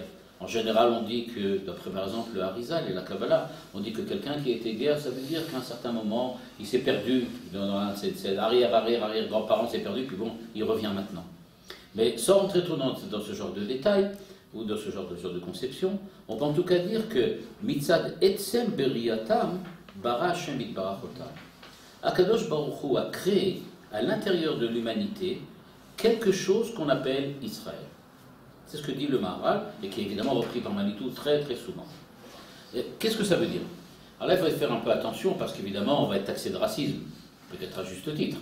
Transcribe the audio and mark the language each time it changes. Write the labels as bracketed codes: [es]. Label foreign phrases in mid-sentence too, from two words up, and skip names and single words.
[fr] En général, on dit que, d'après par exemple le Harizal et la Kabbalah, on dit que quelqu'un qui a été guerre, ça veut dire qu'à un certain moment, il s'est perdu, ses arrière-grands-parents s'est perdu, puis bon, il revient maintenant. Mais sans rentrer trop dans ce genre de détails, ou dans ce genre de conception, on peut en tout cas dire que [he] מצד עצם בריאתם ברא השם יתברך אותם. הקדוש ברוך הוא [fr] a créé à l'intérieur de l'humanité quelque chose qu'on appelle Israël. C'est ce que dit le Maharal, et qui est évidemment repris par Manitou très très souvent. Qu'est-ce que ça veut dire? Alors là, il faut faire un peu attention, parce qu'évidemment, on va être taxé de racisme, peut-être à juste titre.